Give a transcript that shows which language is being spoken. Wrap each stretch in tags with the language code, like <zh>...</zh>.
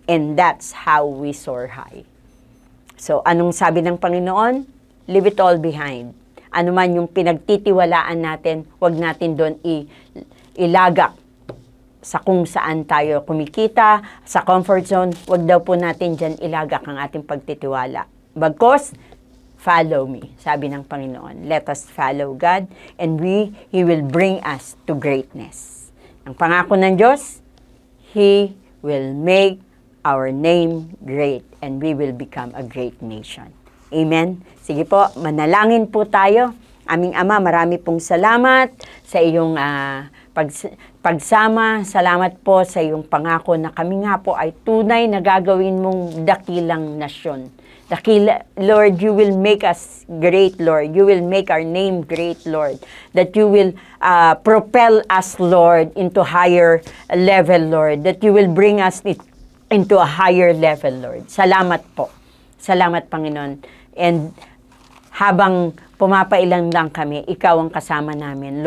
<en>And that's how we soar high.</en> <tl>So, anong sabi ng Panginoon?</tl> <en>Leave it all behind.</en> <tl>Ano man yung pinagtitiwalaan natin, wag natin doon ilagak sa kung saan tayo kumikita, sa comfort zone, wag daw po natin dyan ilagak ang ating pagtitiwala. Bagkus,</tl> <en>follow me,</en> <tl>sabi ng Panginoon.</tl> <en>Let us follow God, and He will bring us to greatness.</en> <tl>Ang pangako ng Diyos,</tl> <en>He will make our name great, and we will become a great nation.</en> <tl>Amen? Sige po, manalangin po tayo. Aming Ama, marami pong salamat sa iyong pagsama. Salamat po sa iyong pangako na kami nga po ay tunay na gagawin mong dakilang nasyon.</tl> <en>Lord, you will make us great, Lord. You will make our name great, Lord. That you will propel us, Lord, into higher level, Lord. That you will bring us into a higher level, Lord.</en> <tl>Salamat po. Salamat, Panginoon. And habang pumapailan lang kami, ikaw ang kasama namin.</tl>